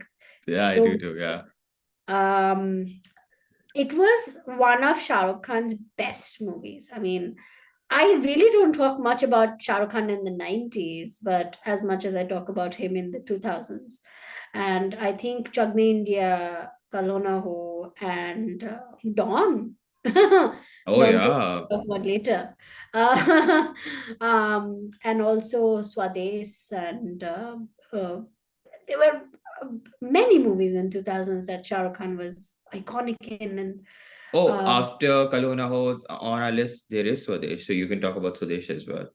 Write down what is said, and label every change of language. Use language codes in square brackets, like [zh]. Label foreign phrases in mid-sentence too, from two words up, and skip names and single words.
[en] Yeah, I do So too. Yeah. um, it was one of Shah Rukh Khan's best movies. I mean, I really don't talk much about Shah Rukh Khan in the 90s, but as much as I talk about him in the 2000s. And I think Chak De India, Kal Ho Na Ho, and Dawn. Oh Dawn to yeah. talk about later. And also Swades. And there were many movies in 2000s that Shah Rukh Khan was iconic in. And Oh, um, after Kal Ho Na Ho on our list, there is Swadesh, so you can talk about Swadesh as well.